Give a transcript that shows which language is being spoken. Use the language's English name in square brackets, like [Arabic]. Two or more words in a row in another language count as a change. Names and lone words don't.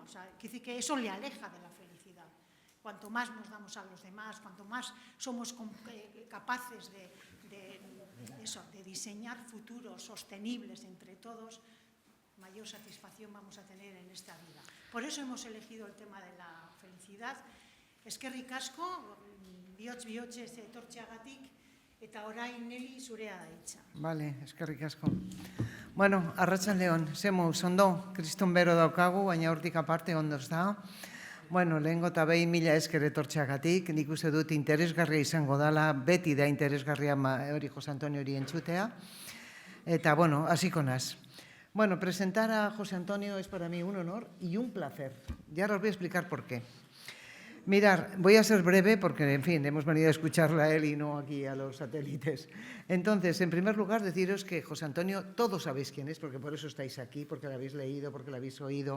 [Spanish] O sea, quiere decir que eso le aleja de la felicidad. Cuanto más nos damos a los demás, cuanto más somos capaces de diseñar futuros sostenibles entre todos, mayor satisfacción vamos a tener en esta vida. Por eso hemos elegido el tema de la felicidad. [Basque] Eskerrik asko, bihotz-bihotzez etortzeagatik, eta orain Nelly zurea da hitza. Vale, eskerrik asko. Bueno, arratsaldeon, ze moduz ondo, kriston bero daukagu, baina hortik aparte ondo ez da. Bueno, lehengo eta behin mila esker etortxeagatik, nik uste dut interesgarria izango dela, beti da interesgarria hori José Antonio hori entzutea. Eta, bueno, hasiko naz. [Spanish] Bueno, presentar a José Antonio es para mí un honor y un placer. Y ahora os voy a explicar por qué. Mirar, voy a ser breve porque, en fin, hemos venido a escucharla a él y no aquí a los satélites. Entonces, en primer lugar, deciros que José Antonio, todos sabéis quién es, porque por eso estáis aquí, porque lo habéis leído, porque lo habéis oído.